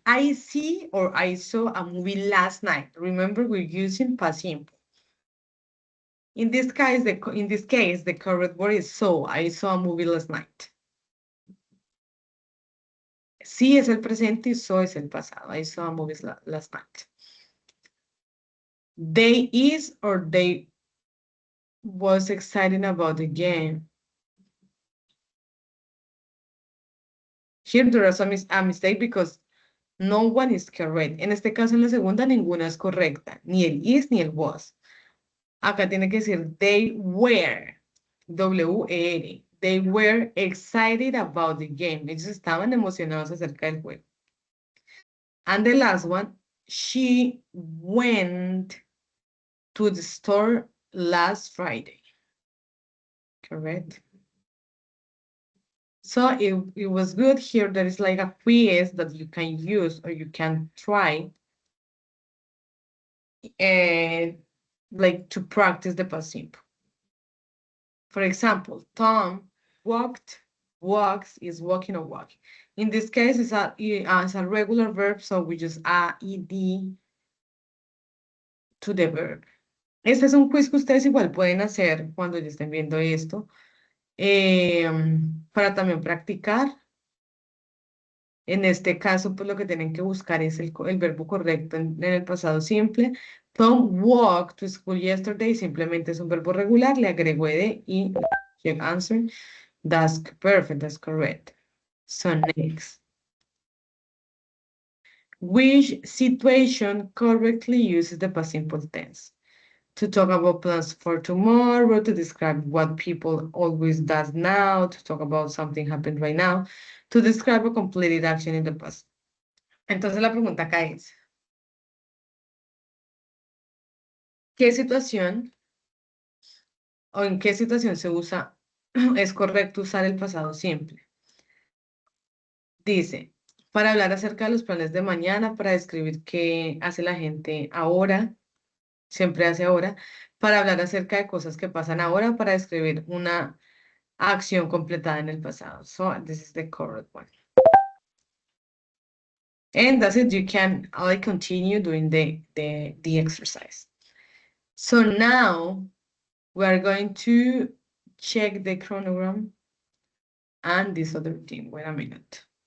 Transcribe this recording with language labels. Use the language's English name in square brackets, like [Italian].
[English] I see or I saw a movie last night. Remember, we're using past simple. In this case, the correct word is saw. I saw a movie last night. [Spanish] Sí es el presente y saw es el pasado. [English] I saw a movie last night. They is or they was excited about the game. Here there is a mistake because no one is correct. [Spanish] En este caso, en la segunda, ninguna es correcta. Ni el is ni el was. Acá tiene que decir [English] they were. W-E-R. They were excited about the game. [Spanish] Ellos estaban emocionados acerca del juego. [English] And the last one, she went to the store last Friday. Correct. So it was good here. There is like a quiz that you can use or you can try and like to practice the past simple. For example, Tom walks is walking or walking. In this case, it's a regular verb, so we just add ed to the verb. [Spanish] Este es un quiz que ustedes igual pueden hacer cuando ya estén viendo esto, para también practicar. En este caso, pues lo que tienen que buscar es el verbo correcto en el pasado simple. [English] Tom walked to school yesterday, [Spanish] simplemente es un verbo regular, le agrego ed y [English] check answer. That's perfect, that's correct. So next. Which situation correctly uses the past simple tense? To talk about plans for tomorrow, to describe what people always does now, to talk about something happened right now, to describe a completed action in the past. [Spanish] Entonces la pregunta acá es, ¿qué situación o en qué situación se usa, es correcto usar el pasado simple? Dice, para hablar acerca de los planes de mañana, para describir qué hace la gente ahora, siempre hace ahora, para hablar acerca de cosas que pasan ahora, para describir una acción completada en el pasado. [English] So this is the correct one. And that's it. You can continue doing the exercise. So now we are going to check the chronogram and this other thing. Wait a minute.